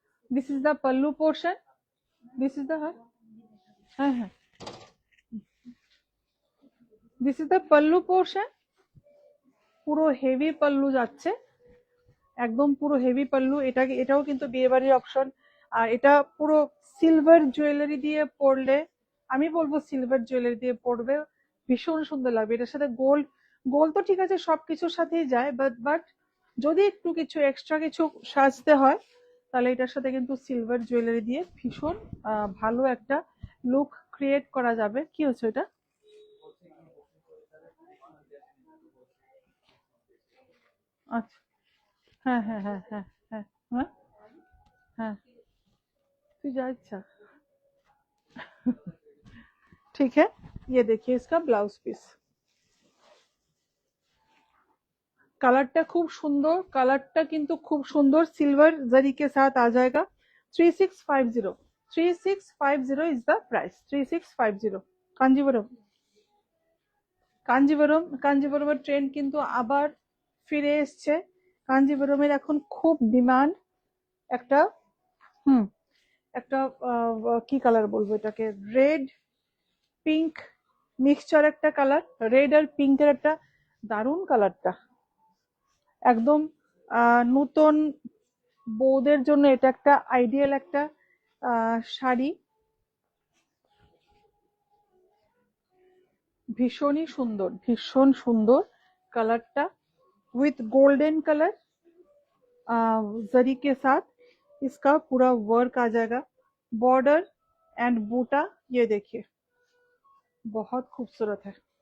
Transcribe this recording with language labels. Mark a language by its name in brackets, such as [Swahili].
[English] this is the pallu portion, this is the हाँ, this is the pallu portion, [Bangla] পুরো heavy pallu যাচ্ছে, একদম পুরো হেভি পাল্লু। এটাও কিন্তু বিয়ে বাড়ির অপশন। আর এটা পুরো সিলভার জুয়েলারি দিয়ে পরলে, আমি বলবো সিলভার জুয়েলারি দিয়ে পরবে, ভীষণ সুন্দর লাগবে। এটার সাথে গোল্ড, গোল্ড তো ঠিক আছে সবকিছুর সাথেই যায়, বাট যদি একটু কিছু এক্সট্রা কিছু সাজতে হয় তাহলে এটার সাথে কিন্তু সিলভার জুয়েলারি দিয়ে ভীষণ ভালো একটা লুক ক্রিয়েট করা যাবে। কি হচ্ছে এটা? আচ্ছা, হ্যাঁ হ্যাঁ হ্যাঁ হ্যাঁ হ্যাঁ হ্যাঁ হ্যাঁ, তুই যা ইচ্ছা। [Hindi] ठीक है, ये देखिए इसका ब्लाउज पीस, [Bangla] কালারটা খুব সুন্দর, কালারটা কিন্তু খুব সুন্দর, সিলভার জারি [Hindi] के साथ आ जाएगा। [English] 3650, 3650 is the price, 3650। [Bangla] Kanjivaram, কাঞ্জিভরমের trend কিন্তু আবার ফিরে এসছে। কাঞ্জিভরমের এখন খুব ডিমান্ড। একটা একটা কি কালার বলবো এটাকে, রেড পিঙ্ক মিক্সচার একটা কালার, রেড আর পিঙ্কের একটা দারুণ কালারটা, একদম নতুন বউদের জন্য এটা একটা আইডিয়াল একটা শাড়ি। ভীষণই সুন্দর, ভীষণ সুন্দর [Hindi] कलरটা, विथ गोल्डन कलर जरी के साथ इसका पूरा वर्क आ जाएगा। बॉर्डर एंड बूटा ये देखिए बहुत खूबसूरत है।